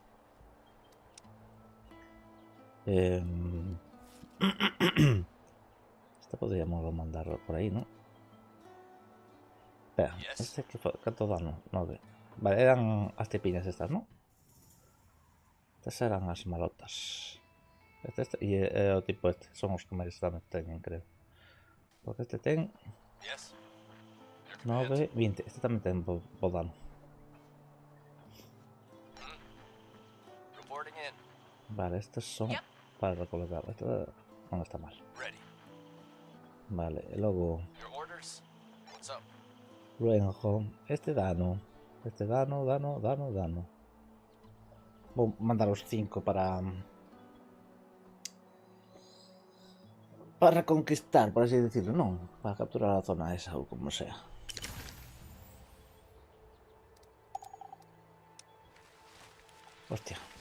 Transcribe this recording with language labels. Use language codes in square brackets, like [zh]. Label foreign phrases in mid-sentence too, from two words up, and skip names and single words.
[es] Esta podríamos mandar por ahí, ¿no? Espera, [en] Yes. [es] este que fue, ¿cuánto dano? 9. [gl] Vale, eran as tipiñas estas, ¿no? Estas eran as malotas. Este e o tipo este, son os que máis dano teñen, creo. Porque este ten [en] Yes? Your command? [gl] 9, 20. Este tamén ten bo dano. [en] Reporting in. [gl] Vale, estes son [en] Yep. [gl] para recolectar. Este non está mal. [en] Ready. [gl] Vale, e logo [en] Your orders? What's up? [gl] luego este dano. Este dano. Vou mandar os 5 para reconquistar, [es] por así decirlo, [gl] non, para capturar a zona esa ou [es] como sea. [gl] Hostia.